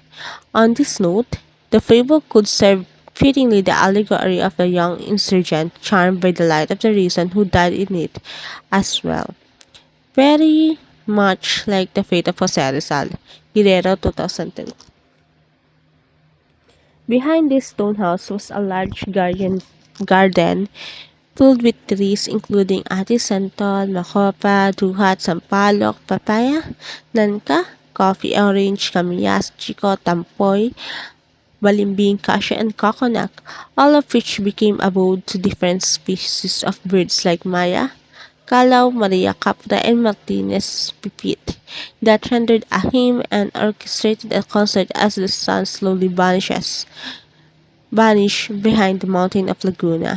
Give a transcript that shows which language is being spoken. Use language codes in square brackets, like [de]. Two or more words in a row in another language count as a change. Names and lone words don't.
[en] On this note, the fable could serve fittingly the allegory of the young insurgent charmed by the light of the reason who died in it as well. Very much like the fate of Jose Rizal, Guerrero 2010. Behind this stone house was a large garden filled with trees including atisantol, makopa, duhat, sampalok, papaya, nangka, coffee orange, kamiyas, chico, tampoy, balimbing, cashew, and coconut, all of which became abode to different species of birds like Maya, Calaw, Maria Capra, and Martinez Pipit that rendered a hymn and orchestrated a concert as the sun slowly vanished behind the mountain of Laguna.